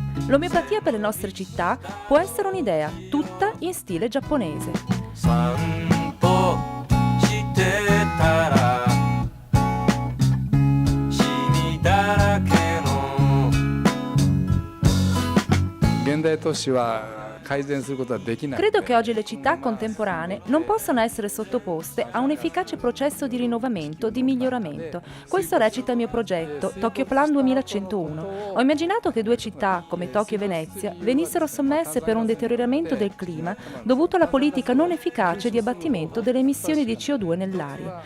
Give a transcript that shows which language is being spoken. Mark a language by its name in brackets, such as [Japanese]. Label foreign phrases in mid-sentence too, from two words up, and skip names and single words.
[Italian] L'omeopatia per le nostre città può essere un'idea, tutta in stile giapponese. [Japanese] 散歩してたら染みだらけの現代都市は改善することはできない。 [Italian] Credo che oggi le città contemporanee non possano essere sottoposte a un efficace processo di rinnovamento, di miglioramento. Questo recita il mio progetto, Tokyo Plan 2101. Ho immaginato che due città, come Tokyo e Venezia, venissero sommesse per un deterioramento del clima dovuto alla politica non efficace di abbattimento delle emissioni di CO2 nell'aria.